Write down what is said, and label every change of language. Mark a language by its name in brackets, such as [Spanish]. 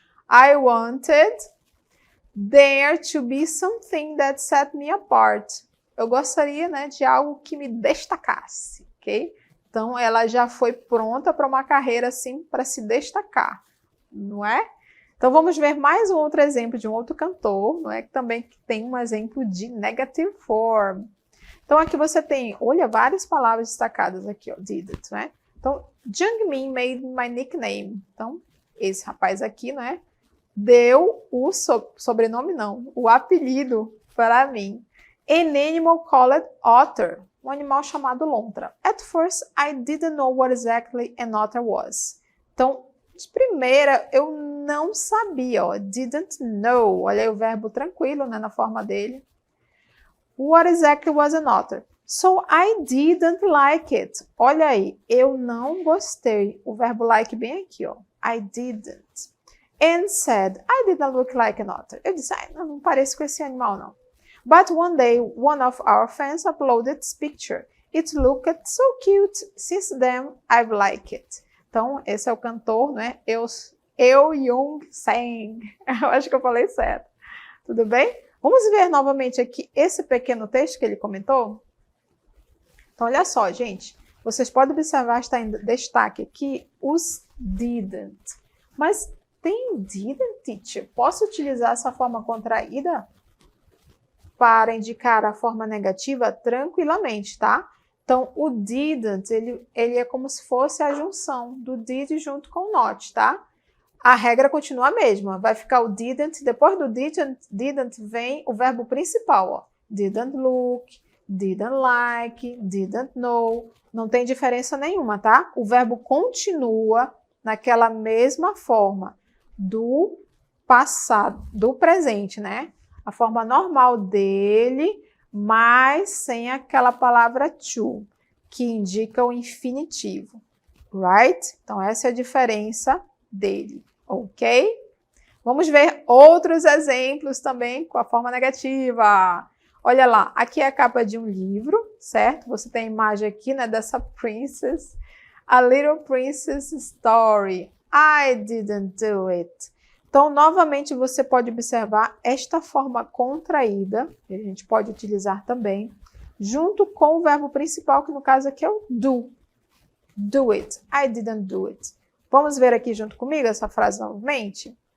[English] I wanted there to be something that set me apart. [Portuguese] Eu gostaria, né, de algo que me destacasse, ok? Então, ela já foi pronta para uma carreira, assim, para se destacar, não é? Então, vamos ver mais um outro exemplo de um outro cantor, não é? Que também tem um exemplo de negative form. Então, aqui você tem, olha, várias palavras destacadas aqui, ó, didn't, né? [English] Então, Jungmin made my nickname. [Portuguese] Então, esse rapaz aqui, né, deu o sobrenome, não, o apelido para mim. [English] An animal called otter, [Portuguese] um animal chamado lontra. [English] At first, I didn't know what exactly an otter was. [Portuguese] Então, de primeira, eu não sabia, ó, [English] didn't know. [Portuguese] Olha aí o verbo tranquilo, né, na forma dele. [English] What exactly was an otter? So I didn't like it. [Portuguese] Olha aí, eu não gostei. O verbo like bem aqui, ó. [English] I didn't. And said, I didn't look like an otter. [Portuguese] Eu disse, não pareço com esse animal, não. [English] But one day, one of our fans uploaded this picture. It looked so cute. Since then, I've liked it. [Portuguese] Então, esse é o cantor, né? Eu Young Sang. Eu acho que eu falei certo. Tudo bem? Vamos ver novamente aqui esse pequeno texto que ele comentou? Então, olha só, gente. Vocês podem observar, está em destaque aqui, os didn't. Mas tem didn't, teacher? Posso utilizar essa forma contraída para indicar a forma negativa tranquilamente, tá? Então, o didn't, ele é como se fosse a junção do did junto com o not, tá? A regra continua a mesma, vai ficar o didn't, depois do didn't vem o verbo principal, ó. [English] Didn't look, didn't like, didn't know, [Portuguese] não tem diferença nenhuma, tá? O verbo continua naquela mesma forma do passado, do presente, né? A forma normal dele, mas sem aquela palavra to, que indica o infinitivo, right? Então, essa é a diferença dele, ok? Vamos ver outros exemplos também com a forma negativa. Olha lá, aqui é a capa de um livro, certo? Você tem a imagem aqui, né, dessa princess. [English] A Little Princess Story. I didn't do it. [Portuguese] Então, novamente, você pode observar esta forma contraída, que a gente pode utilizar também, junto com o verbo principal, que no caso aqui é o do. Do it. [English] I didn't do it. [Portuguese] Vamos ver aqui junto comigo essa frase novamente?